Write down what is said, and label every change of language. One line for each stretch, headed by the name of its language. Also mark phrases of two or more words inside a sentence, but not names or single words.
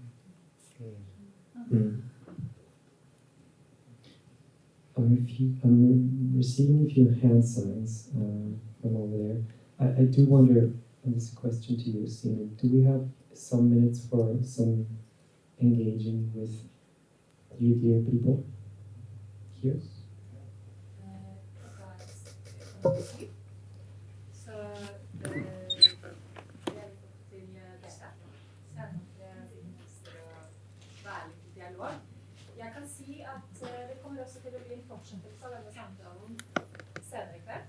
English: I'm receiving a few hand signs from over there. I do wonder, and this is a question to you, Sina, do we have some minutes for some engaging with you dear people here?
Norwegian: Så dialog. Jeg kan si at det kommer også til å bli en fortsettelse av denne samtalen senere i kveld.